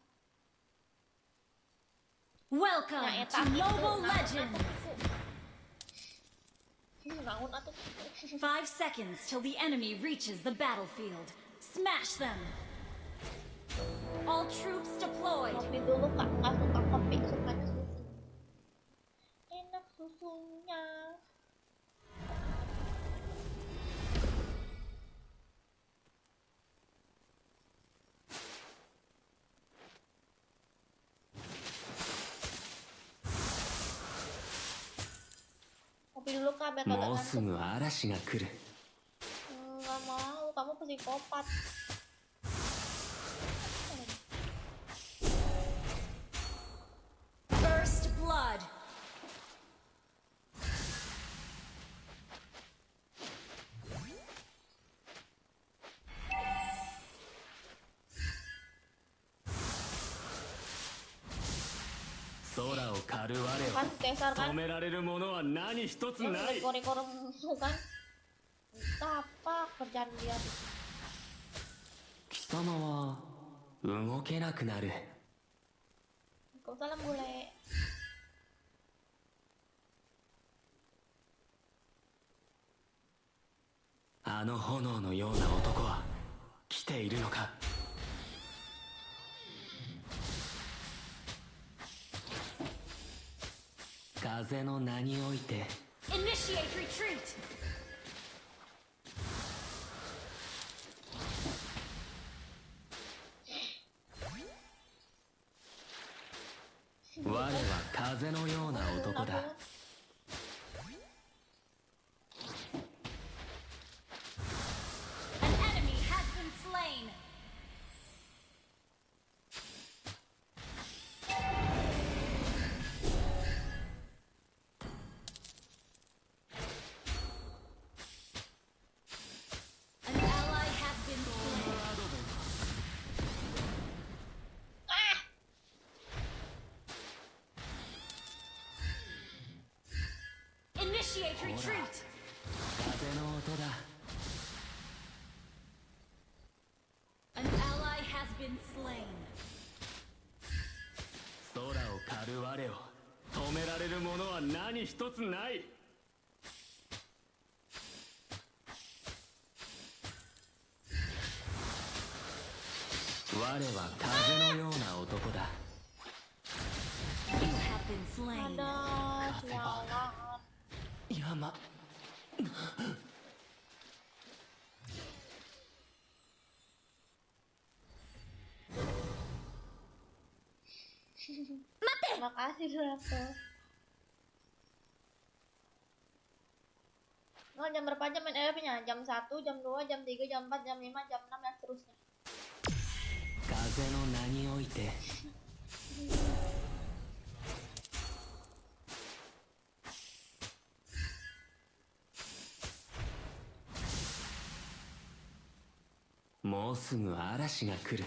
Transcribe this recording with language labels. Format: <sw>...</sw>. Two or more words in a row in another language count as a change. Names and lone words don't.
<en>Welcome</en> <id>Nah,</id> <en>to Mobile Legends. 5 seconds till the enemy reaches the battlefield. Smash them. All troops deployed.</en> <id>Kopi dulu kak, nggak suka kopi, sukanya susu. Enak susunya. Kopi dulu kak, biar kagak</id> <ja>もうす</ja> <id>ngantuk.</id> <ja>ぐ嵐が来る</ja> <id>Nggak mau, kamu psikopat.</id> <en>First blood.</en> <id>Kan Caesar kan?</id> <ja>止められるものは何一つない</ja> <id>Rekor-rekor musuh kan? Entah apa kerjaan dia.</id> <ja>貴様は動けなくなる</ja> <id>Waalaikumsalam bule.</id> <ja>あの炎のような男は来ているのか風の名において</ja> <en>Initiate retreat.</en> <ja>我は風のような男だ</ja> <en>An enemy has been slain. An ally has been slain. Initiate retreat.</en> <ja>風の音だ</ja> <en>An ally has been slain.</en> <ja>空を狩る我を止められるものは何一つない我は風のような男だ</ja> <en>You have been slain.</en> <id>Ada sialan.</id> <ja>山</ja> <id>Makasih Draco. Oh, jam berapa jam main EF-nya? Jam 1, jam 2, jam 3, jam 4, jam 5, jam 6, dan seterusnya.</id> <ja>風の名においてもうすぐ嵐が来る</ja>